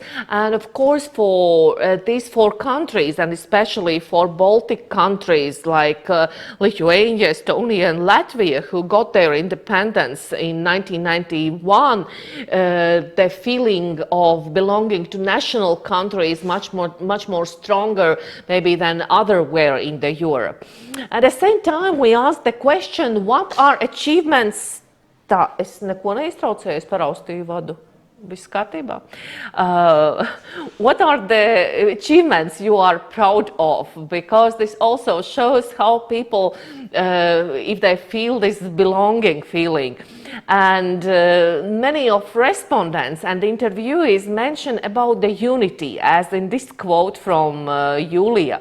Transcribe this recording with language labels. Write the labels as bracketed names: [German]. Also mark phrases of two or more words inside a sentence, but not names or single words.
[English] And of course, for these 4 countries, and especially for Baltic countries like Lithuania, Estonia, and Latvia, who got their independence in 1991, the feeling of belonging to national countries much more stronger maybe than otherwhere in the Europe. At the same time, we asked the question, what are achievements? [Latvian] Tā, es neko neiztraucēju, es paraustīju vadu. Viss kārtībā. [English] What are the achievements you are proud of? Because this also shows how people, if they feel this belonging feeling. And many of respondents and interviewees mention about the unity, as in this quote from Julia.